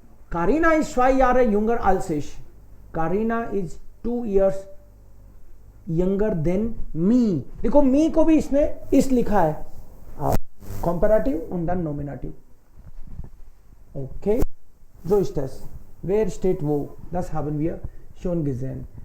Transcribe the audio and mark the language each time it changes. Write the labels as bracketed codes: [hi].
[de] Karina ist 2 Jahre jünger als ich. [en] Karina is 2 years younger than me. [hi] देखो me को भी इसने इस लिखा है, [de] Comparative und dann Nominative. Okay, so ist das. Wer steht wo? Das haben wir schon gesehen.